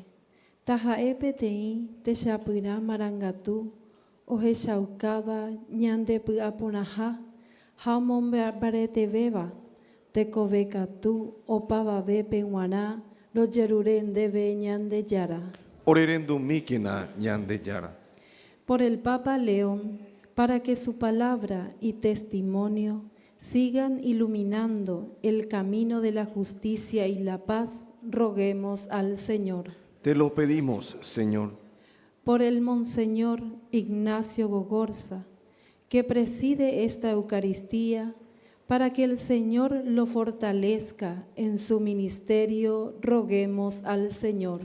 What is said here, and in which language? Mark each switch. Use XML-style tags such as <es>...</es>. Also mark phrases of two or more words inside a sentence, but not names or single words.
<gn>Tajae peteĩ techapyra marangatu, ohechaukáva ñande py'aporãha ha omombaretevéva, tekove katu opavave pe g̃uarã rojerure ndéve ñande jára. Orerendumíkena ñande jára.</gn> <es>Por el Papa León, para que su palabra y testimonio sigan iluminando el camino de la justicia y la paz, roguemos al Señor. Te lo pedimos, Señor. Por el Monseñor Ignacio Gogorza, que preside esta Eucaristía, para que el Señor lo fortalezca en su ministerio, roguemos al Señor.</es>